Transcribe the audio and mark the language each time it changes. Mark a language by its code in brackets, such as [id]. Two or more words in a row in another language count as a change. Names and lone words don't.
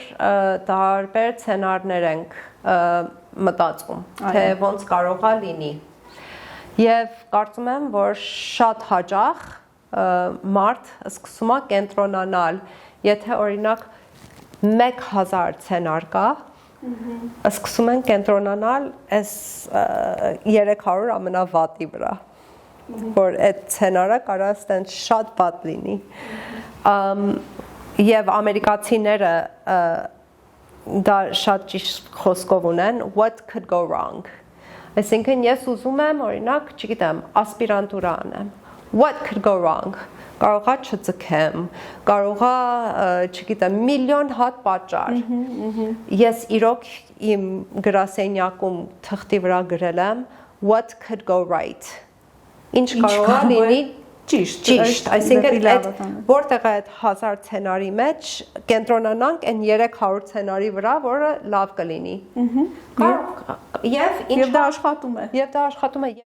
[hy] տարբեր սցենարներ ենք մտածում, թե ոնց կարող է լինի։ Եվ կարծում եմ, որ շատ հաճախ մարդ սկսում է կենտրոնանալ, եթե օրինակ 1000 սցենար կա, սկսում են կենտրոնանալ այս 300 ամենավատի վրա, որ այդ սցենարը կարա ստենց շատ վատ լինի։ Եվ ամերիկացիները դա շատ ճիշտ խոսքով ունեն, [en] what could go wrong։ [hy] Այսինքն ես ուզում եմ, օրինակ, չգիտեմ, ասպիրանտուրա անեմ, [en] what could go wrong։ [hy] Կարող է չձգեմ, կարող է, չգիտեմ, միլիոն հատ պատճառ։ Ես իրոք իմ գրասենյակում թղթի վրա գրել եմ [en] what could go right։ [hy] Ինչ կարող է լինի ճիշտ, այսինքն որտեղ է այդ 1000 սցենարի մեջ կենտրոնանանք այն 300 սցենարի վրա, որը լավ կլինի։ Եւ դա աշխատում է։